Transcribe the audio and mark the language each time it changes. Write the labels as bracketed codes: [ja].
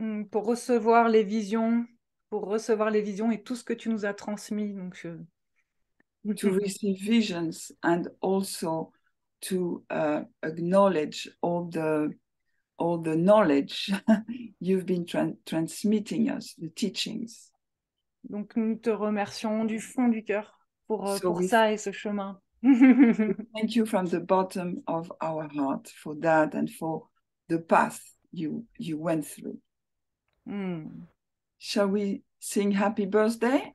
[fr] Pour recevoir les visions, pour recevoir les visions et tout ce que tu nous as transmis. Donc, [en] To receive visions and also to acknowledge all the knowledge you've been transmitting us, the teachings. [fr] Donc nous te remercions du fond du cœur [en] So [fr] pour [en] we [fr] ça et ce chemin. [en] thank you from the bottom of our heart for that and for the path you went through. Hmm. Shall we sing happy birthday?